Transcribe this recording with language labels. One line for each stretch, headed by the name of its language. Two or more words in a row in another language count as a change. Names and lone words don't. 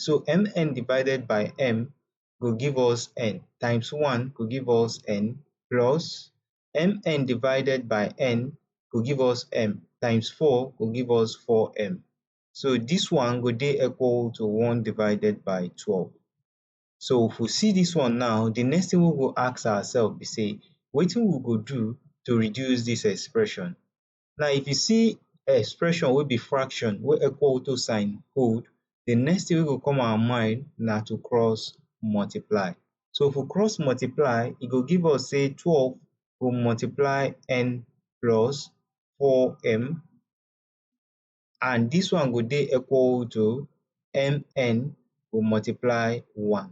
Nigerian Pidgin: So mn divided by m go give us n, times 1 go give us n, plus mn divided by n go give us m, times 4 go give us 4m. So this one go dey equal to 1 divided by 12. So if we see this one now, the next thing we go ask ourselves be say, wetin we go do to reduce this expression? Now if you see expression wey be fraction wey equal to sign hold, the next thing wey go come our mind na to cross multiply. So if we cross multiply, e go give us say 12 go multiply n plus 4m, and this one go dey equal to mn go multiply 1.